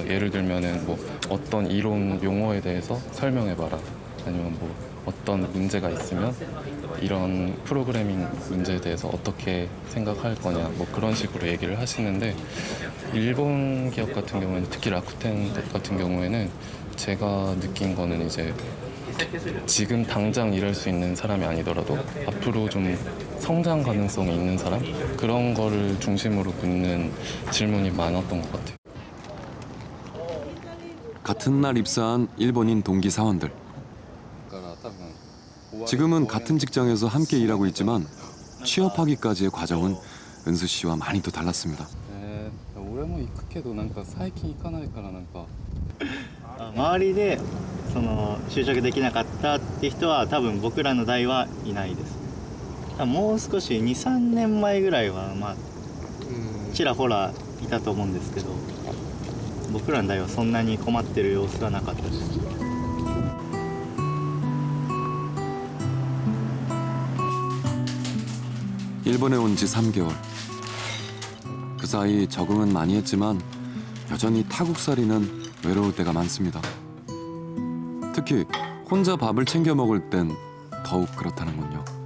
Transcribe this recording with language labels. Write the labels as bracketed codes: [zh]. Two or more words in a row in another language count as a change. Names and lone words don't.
[ko] 예를 들면은 뭐 어떤 이론 용어에 대해서 설명해봐라, 아니면 뭐 어떤 문제가 있으면 이런 프로그래밍 문제에 대해서 어떻게 생각할 거냐, 뭐 그런 식으로 얘기를 하시는데, 일본 기업 같은 경우에는, 특히 라쿠텐 같은 경우에는 제가 느낀 거는 이제 지금 당장 일할 수 있는 사람이 아니더라도 앞으로 좀 성장 가능성이 있는 사람, 그런 거를 중심으로 묻는 질문이 많았던 것 같아요. 같은 날 입사한 일본인 동기 사원들. 지금은 같은 직장에서 함께 일하고 있지만 취업하기까지의 과정은 은수 씨와 많이 또 달랐습니다. [ja] 俺も行くけどなんか最近行かないからなんか周りでその就職できなかったって人は多分僕らの代はいないです。もう少し 2,3 年前ぐらいはまあちらほらいたと思うんですけど、僕らの代はそんなに困ってる様子はなかったです。 [ko] 일본에 온 지 3개월. 그 사이 적응은 많이 했지만 여전히 타국살이는 외로울 때가 많습니다. 특히 혼자 밥을 챙겨 먹을 땐 더욱 그렇다는군요.